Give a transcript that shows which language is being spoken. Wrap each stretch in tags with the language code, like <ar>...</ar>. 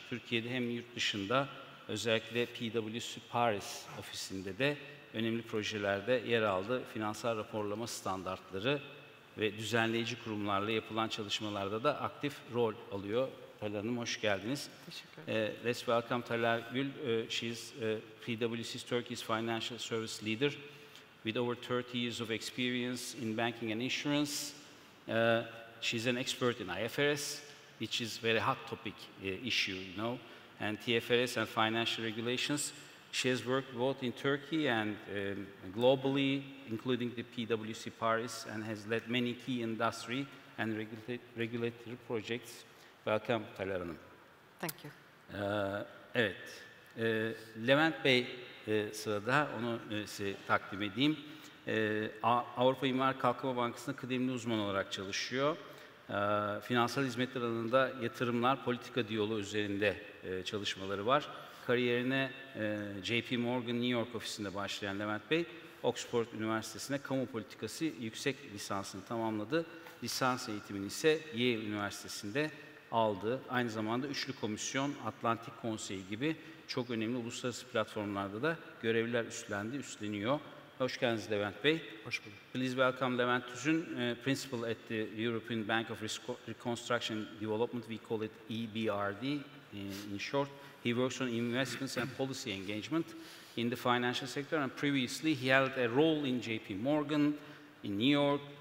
<tr>Türkiye'de hem yurt dışında özellikle PwC Paris ofisinde de önemli projelerde yer aldı. Finansal raporlama standartları ve düzenleyici kurumlarla yapılan çalışmalarda da aktif rol alıyor. Taler Hanım hoş geldiniz. Teşekkür ederim.</tr> <en>Let's welcome Taler Gül. She is PwC's Turkey's financial service leader with over 30 years of experience in banking and insurance. She's an expert in IFRS, which is very hot topic issue, you know, and TFRS and financial regulations. She has worked both in Turkey and globally, including the PwC Paris, and has led many key industry and regulatory projects. Welcome, Taler Hanım. Thank you.</en> <tr>Evet, Levent Bey sırada, onu size takdim edeyim. Avrupa İmar Kalkınma Bankası'nda kıdemli uzman olarak çalışıyor. Finansal hizmetler alanında yatırımlar, politika diyaloğu üzerinde çalışmaları var. Kariyerine JP Morgan New York ofisinde başlayan Levent Bey, Oxford Üniversitesi'nde kamu politikası yüksek lisansını tamamladı lisans eğitimini ise Yale Üniversitesi'nde aldı. Aynı zamanda Üçlü Komisyon, Atlantik Konseyi gibi çok önemli uluslararası platformlarda da görevler üstleniyor. Hoş geldiniz Levent Bey. Hoş bulduk.</tr> <en>Please welcome Levent Tüzün, Principal at the European Bank of Reconstruction and Development. We call it EBRD in short. He works on investments and policy engagement in the financial sector, and previously he held a role in JP Morgan in New York.</en>